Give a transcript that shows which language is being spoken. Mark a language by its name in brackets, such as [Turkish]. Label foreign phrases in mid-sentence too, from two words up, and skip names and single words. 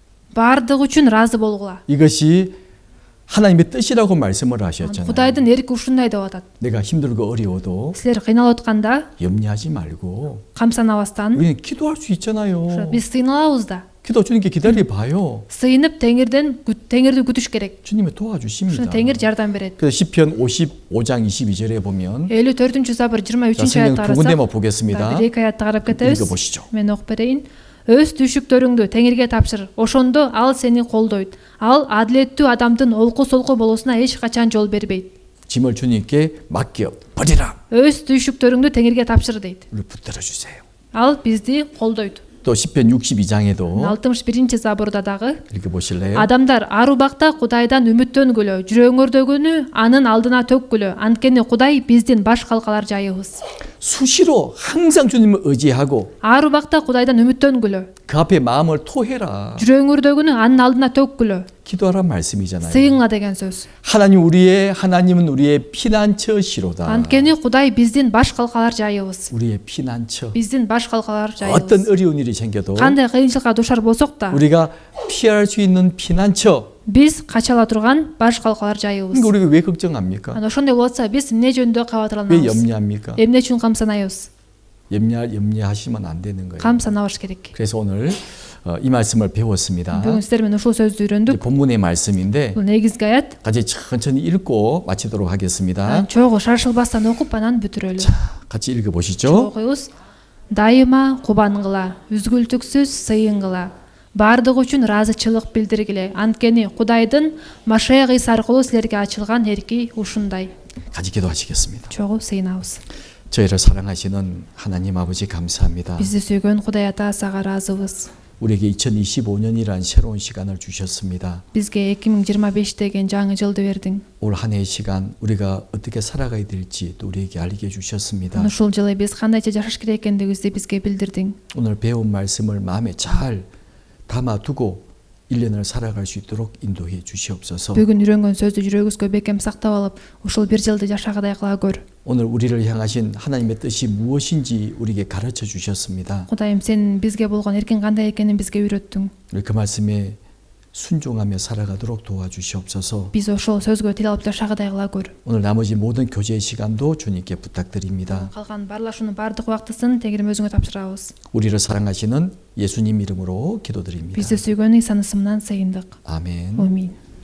[Kyrgyz] баардыгы үчүн ыраазы болгула. [Korean] 이것이 하나님의 뜻이라고 말씀을 하셨잖아요. [Kyrgyz] Кудайдын эрк ушундай деп атат. [Korean] 내가 힘들고 어려워도 [Kyrgyz] Силер кыйналып атканда [Korean] 염려하지 말고 [Kyrgyz] камсанабастан [Korean] 우리는 기도할 수 있잖아요. [Kyrgyz] биз сыйыналабыз да. [Korean] 기도 주님께 기다려 봐요. [Kyrgyz] Сыйынып Теңирди күтүш керек. [Korean] 주님이 도와주십니다. [Kyrgyz] Ушуна Теңир жардам берет. [Korean] 그래서 시편 55장 22절에 보면 [Kyrgyz] 54 забыр 23 [Korean] 자, 성경 [Kyrgyz] аятты [Korean] 두 군데만 [Kyrgyz] карасак, [Korean] 보겠습니다. [Kyrgyz] бир эки аятты карап кетебиз. [Korean] 읽어보시죠. [Kyrgyz] Мен окуп берейин. Өз түйшүктөрүңдү Теңирге тапшыр. Ошондо ал сени колдойт. Ал адилеттүү адамдын олку-солку болуусуна эч качан жол бербейт. [Korean] 짐을 주님께 맡겨 버리라. [Kyrgyz] Өз түйшүктөрүңдү Теңирге тапшыр дейт. [Korean] 우리 붙들어 주세요. [Kyrgyz] Ал бизди колдойт. [Korean] 또 시편 62장에도 [Kyrgyz] 61 забырда дагы [Korean] 읽어보실래요? [Kyrgyz] адамдар ар убакта Кудайдан үмүттөнгүлө, жүрөгүңөрдөгүнү анын алдына төккүлө. Анткени Кудай биздин баш калкалар жайыбыз. [Korean] 수시로 항상 주님을 의지하고 [Kyrgyz] Ар убакта Кудайдан үмүттөнгүлө, [Korean] 그 앞에 마음을 토해라. [Kyrgyz] жүрөгүңөрдөгүнү анын алдына төккүлө. [Korean] 기도하란 말씀이잖아요. [Kyrgyz] Сыйыңа деген сөз. [Korean] 하나님은 우리의 피난처시로다. [Kyrgyz] Анткени Кудай биздин баш калкалар жайыбыз. [Korean] 우리의 피난처. [Kyrgyz] Биздин баш калкалар [Korean] 어떤 [Kyrgyz] жайыбыз. [Korean] 어려운 일이 생겨도 [Kyrgyz] Кандай кыйынчылыкка душар болсок да, [Korean] 우리가 피할 수 있는 피난처. [Kyrgyz] биз кача ала турган баш калкалар жайыбыз. [Korean] 그러니까 우리가 왜 걱정합니까? [Kyrgyz] Ана ошондой болуп атса, биз эмне жөнүндө [Korean] 왜 [Kyrgyz] кабатырланабыз? [Korean] 염려합니까? [Kyrgyz] Эмне үчүн камсанайбыз? [Korean] 염려하시면 안 되는 거예요. [Kyrgyz] камсанабаш керек. [Korean] 그래서 오늘 이 말씀을 배웠습니다. [Kyrgyz] Бүгүн сиздер менен ушул сөздү [Korean] 이제 [Kyrgyz] үйрөндүк. [Korean] 본문의 말씀인데 [Kyrgyz] Бул негизги аят. [Korean] 같이 천천히 읽고 마치도록 하겠습니다. [Kyrgyz] Чогуу шаршылбастан окуп анан бүтүрөлү. [Korean] 같이 읽어보시죠. [Kyrgyz] Окуйбуз. Дайыма кубангыла, үзгүлтүксүз сыйынгыла. Бардыгы үчүн ыраазычылык билдиргиле. Анткени Кудайдын Машаяк Иса аркылуу силерге ачылган эрки ушундай. [Korean] 같이 기도하시겠습니다. [Kyrgyz] Чогуу сыйынабыз. [Korean] 저희를 사랑하시는 하나님 아버지 감사합니다. [Kyrgyz] Бизди сүйгөн Кудай Ата сага ыраазыбыз. [Korean] 우리에게 2025년이라는 새로운 시간을 주셨습니다. [Kyrgyz] Бизге 2025 деген жаңы жылды бердиң. [Korean] 올 한 해의 시간 우리가 어떻게 살아가야 될지 또 우리에게 알게 해주셨습니다. [Kyrgyz] Ушул жылы биз кандайча жашаш керек экендигибизди бизге билдирдиң. [Korean] 오늘 배운 말씀을 마음에 잘 담아두고 1년을 살아갈 수 있도록 인도해 주시옵소서. [Kyrgyz] Бүгүн үйрөнгөн сөздү жүрөгүбүзгө бекем сактап алып, ушул бир жылды жашагыдай кыла көр. [Korean] 오늘 우리를 향하신 하나님의 뜻이 무엇인지 우리에게 가르쳐 주셨습니다. [Kyrgyz] Кудайым, сен бизге болгон эркиң кандай экенин бизге үйрөттүң. [Korean] 우리 그 말씀에 순종하며 살아가도록 도와주시옵소서. [Kyrgyz] Биз ошол сөзгө тил алып жашагыдай кыла көр. [Korean] 오늘 나머지 모든 교제의 시간도 주님께 부탁드립니다. [Kyrgyz] Калган баарлашуунун баардык убактысын Теңирим өзүңө тапшырабыз. [Korean] 우리를 사랑하시는 예수님 이름으로 기도드립니다. [Kyrgyz] Бизди сүйгөн Исанын ысымынан сыйындык. [Korean] 아멘. [Kyrgyz] Амин.